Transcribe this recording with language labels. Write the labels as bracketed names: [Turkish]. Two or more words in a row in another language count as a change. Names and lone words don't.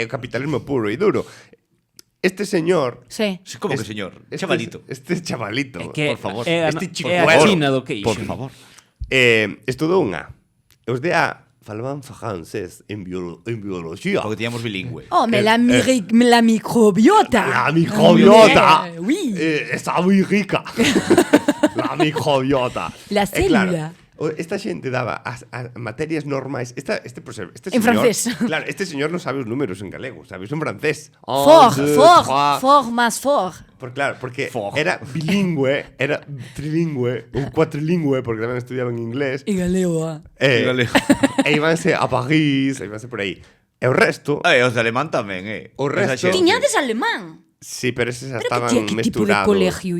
[Galician] Ahora é capitalismo puro e duro. [Spanish] Este señor... Sí. Sí, como que señor? Este- Chavalito. Este chavalito, Que por favor. [Galician] é a, [Spanish] Este chico [Galician] é a [Spanish] bueno. [Galician] China do queixo. [Spanish] Por favor. [Galician] Estudou un A. Os de A falaban francés en biología. [Spanish] Porque teníamos bilingüe. [French] Oh, mais la microbiota. La microbiota Oui. [Galician] está moi rica. La microbiota. La E claro, célula. esta xente daba as materias normais. Este señor, En francés. Claro, este señor non sabe os números en galego, sabe os en francés. [French] Fort, Un, deux, fort, trois. fort, más fort. [Galician] Porque [French] Fort. [Galician] era bilingüe, era trilingüe, ou cuatrilingüe, porque tamén estudiaba en inglés. E galego, ah. En galego. E ibanse a París, e ibanse por aí. E o resto... Os de alemán tamén, O Esa resto- xente. Tiñades alemán. Sí, pero eses Pero estaban que tipo de mesturados. colegio